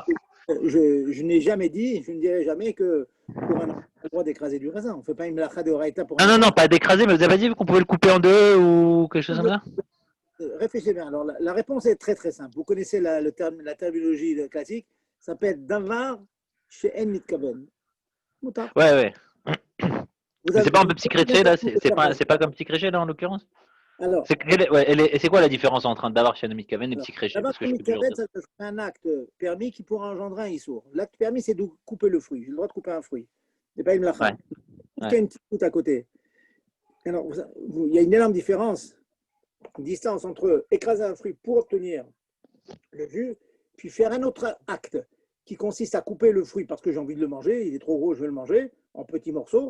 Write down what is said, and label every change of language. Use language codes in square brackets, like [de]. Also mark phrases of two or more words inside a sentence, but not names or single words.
[fr] Je n'ai jamais dit, je ne dirai jamais que pour un enfant, on a le droit d'écraser du raisin. On ne fait pas une melacha de oraïta pour un enfant. Non, pas d'écraser, mais vous avez pas dit qu'on pouvait le couper en deux ou quelque chose comme ça? Réfléchissez bien. Alors, la réponse est très très simple. Vous connaissez la terminologie classique, ça s'appelle [he] דבר שאין מתכוון. [fr] Ouais. C'est pas un peu petit créché là? C'est pas comme petit créché là en l'occurrence? Alors, c'est quoi la différence entre un [he] דבר שאין מתכוון [fr] et petit créché? [he] דבר שאין מתכוון, [fr] c'est un acte permis qui pourra engendrer un issour. L'acte permis, c'est de couper le fruit. J'ai le droit de couper un fruit. Ce n'est pas une melacha. Il y a une petite goutte à côté. Alors, il y a une énorme différence, une distance entre écraser un fruit pour obtenir le jus, puis faire un autre acte qui consiste à couper le fruit parce que j'ai envie de le manger, il est trop gros, je vais le manger en petits morceaux.